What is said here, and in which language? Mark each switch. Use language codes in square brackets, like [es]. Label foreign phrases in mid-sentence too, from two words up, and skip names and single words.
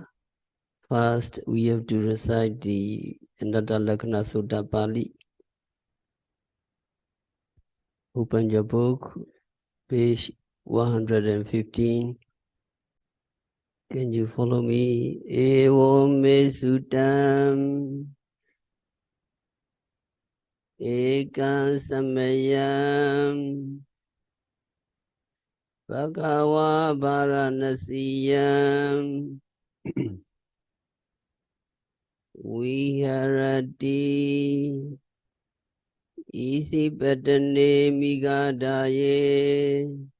[en] First, we have to recite the Anattalakkhana Sutta Pali. Open your book, page 115. Can you follow me? [pi] Evam me suttam ekam samayam bhagava varanasiyam viharati isi patane migadaye